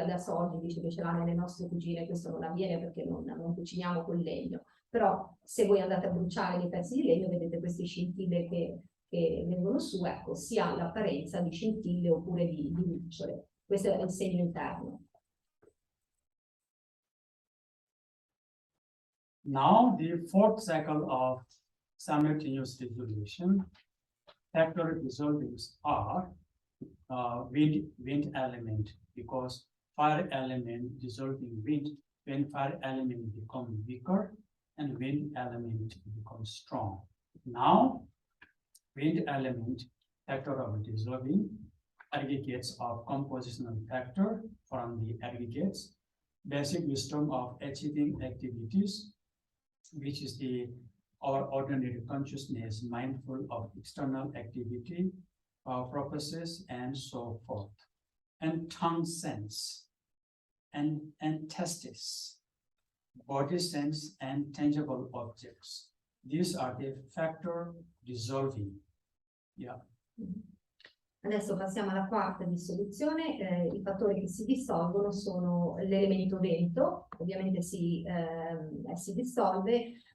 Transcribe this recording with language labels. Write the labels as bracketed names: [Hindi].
[Italian] Adesso oggi dice che ce l'ha nelle nostre cucine, questo non avviene perché non cuciniamo col legno, però se voi andate a bruciare dei pezzi di legno vedete queste scintille che vengono su, ecco, si ha l'apparenza di scintille oppure di lucciole. Questo è il segno interno. [English] Now the fourth cycle of simultaneous dissolution, factor dissolvings are wind element, because fire element dissolving wind, when fire element becomes weaker and wind element becomes strong. Now wind element factor of dissolving, aggregates of compositional factor from the aggregates, basic wisdom of achieving activities, which is our ordinary consciousness, mindful of external activity, purposes, and so forth. And tongue sense, and testis, body sense, and tangible objects. These are the factor dissolving. Yeah. [Italian] Adesso passiamo alla quarta dissoluzione. I fattori che si dissolvono sono l'elemento vento, ovviamente si dissolve.